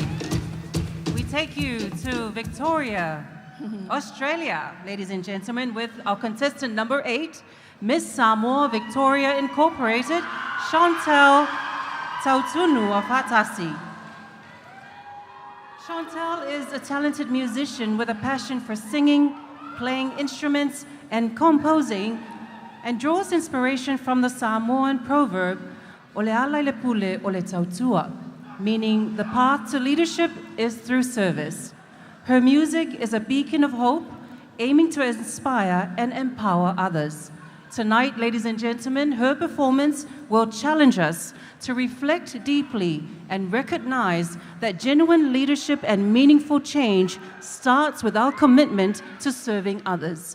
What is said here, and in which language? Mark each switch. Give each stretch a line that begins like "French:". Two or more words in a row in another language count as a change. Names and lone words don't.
English: We take you to Victoria, Australia, ladies and gentlemen, with our contestant number 8, Miss Samoa Victoria Incorporated, Chantel Tautunu of Hatasi. Chantel is a talented musician with a passion for singing, playing instruments, and composing, and draws inspiration from the Samoan proverb,
Samoan: "Ole ala le pule ole tautua,"
English: meaning the path to leadership is through service. Her music is a beacon of hope, aiming to inspire and empower others. Tonight, ladies and gentlemen, her performance will challenge us to reflect deeply and recognize that genuine leadership and meaningful change starts with our commitment to serving others.